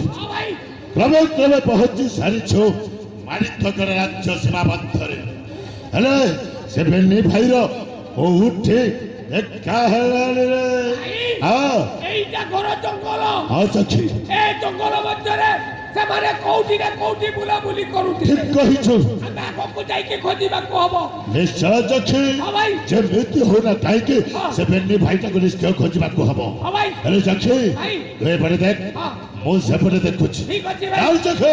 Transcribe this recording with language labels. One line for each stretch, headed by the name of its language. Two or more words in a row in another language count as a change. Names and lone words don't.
Odia: କ୍ରମେ କ୍ରମେ ପହଞ୍ଚି ସାରିଛୁ ମାଣିକଗଡ଼ ରାଜ୍ୟ ସୀମା ମଧ୍ୟରେ। ହେଲେ ସେ ବେଲି ଭାଇର ଉଠେ ଦେଖା ହେଲାନି ରେ। হ্যাঁ ଏଇଟା ଘର ଜଙ୍ଗଲ ହଁ ସଖୀ ଏଇ ଜଙ୍ଗଲ ମଧ୍ୟେ ସେମାନେ କୋଉଠି ନା କୋଉଠି ବୁଲାବୁଲି କରୁଥିଲେ। ଠିକ କହିଛୁ। ଆମେ ଆଗକୁ ଯାଇକି ଖୋଜିବାକୁ ହବ। ନିଶ୍ଚୟ ସଖୀ ହଁ ଭାଇ। ଯେମିତି ହଉନା କାହିଁକି ସେ ବେଲି ଭାଇଟାକୁ ନିଶ୍ଚୟ ଖୋଜିବାକୁ ହବ। ହଁ ଭାଇ। ହେଲେ ସଖୀ ଭାଇ। ତୁ ଏପଟେ ଦେଖ ହଁ। ମୁଁ ସେପଟେ ଦେଖୁଛି। ଠିକ ଅଛି ଭାଇ। ଯାଉ ସଖୀ।